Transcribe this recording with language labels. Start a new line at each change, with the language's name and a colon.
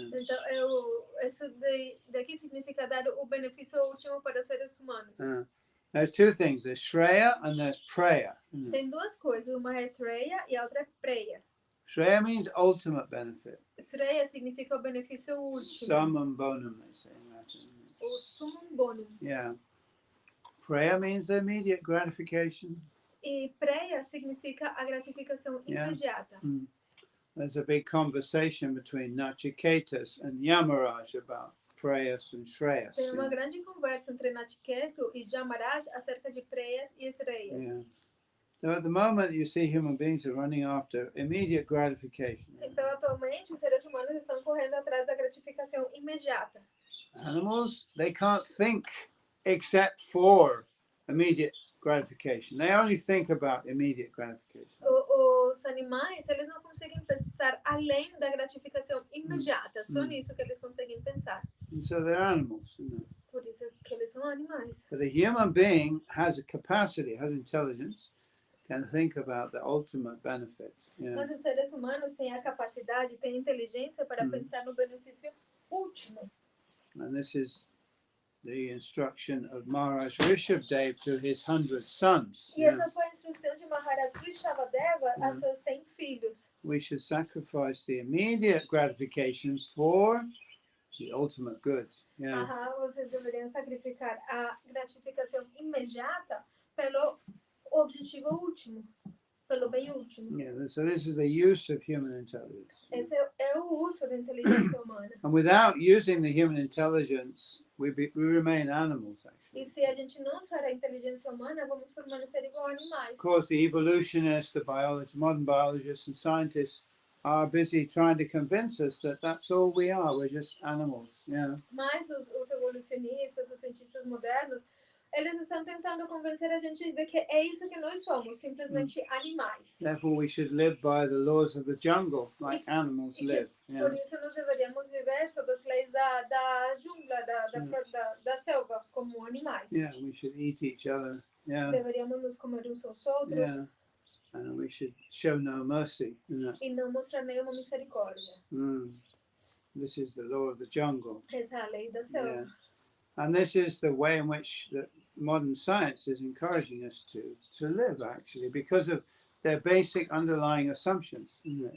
Portuguese: Então, isso daqui significa dar o benefício último para os seres humanos.
English: There's two things, there's Shreya and there's Preya.
Portuguese: Tem duas coisas, uma é Shreya e a outra é Preya.
English: Shreya means ultimate benefit.
Portuguese: Shreya significa o benefício último.
English: Summum bonum, they say in Latin.
Portuguese: O summum bonum.
English: Yeah. Preya means the immediate gratification.
Portuguese: E Preya significa a gratificação imediata.
English: There's a big conversation between Nachiketas and Yamaraj about Preyas and Shreyas.
Portuguese: Tem uma grande conversa entre Nachiketu e Yamaraj acerca de Preyas e Shreyas.
English: Yeah. So at the moment you see human beings are running after immediate gratification.
Portuguese: Então atualmente os seres humanos estão correndo atrás da gratificação imediata.
English: Animals, they can't think except for immediate gratification. They only think about immediate gratification.
Portuguese: Os animais, eles não conseguem pensar além da gratificação imediata. Só nisso que eles conseguem pensar.
English: And so they're animals, isn't it?
Portuguese: Por isso que eles são animais.
English: But a human being has a capacity, has intelligence, can think about the ultimate benefits.
Portuguese: Mas os seres humanos têm a capacidade, têm inteligência para pensar no benefício último.
English: And this is the instruction of Maharaj Rishabdev to his 100 sons.
Portuguese: E essa foi a instrução de Maharaj Rishabdeva a seus 100 filhos.
English: We should sacrifice the immediate gratification for the ultimate good.
Portuguese: Vocês deveriam sacrificar a gratificação imediata pelo objetivo último, pelo bem último.
English: So this is the use of human intelligence.
Portuguese: Esse é o uso da inteligência humana.
English: And without using the human intelligence, we remain animals, actually.
Portuguese: E se a gente não usar a inteligência humana, vamos permanecer igual a animais.
English: Of course, the evolutionists, the biologists, modern biologists and scientists are busy trying to convince us that that's all we are. We're just animals.
Portuguese: Mas os evolucionistas, os cientistas modernos, eles estão tentando convencer a gente de que é isso que nós somos, simplesmente animais.
English: Therefore, we should live by the laws of the jungle, like animals live.
Portuguese: Por isso, nós deveríamos viver sob as leis da jungla, da selva, como animais.
English: We should eat each other.
Portuguese: Deveríamos nos comer uns aos outros.
English: And we should show no mercy.
Portuguese: E não mostrar nenhuma misericórdia.
English: This is the law of the jungle.
Portuguese: Essa é a lei da selva.
English: And this is the way in which modern science is encouraging us to live, actually, because of their basic underlying assumptions, isn't it?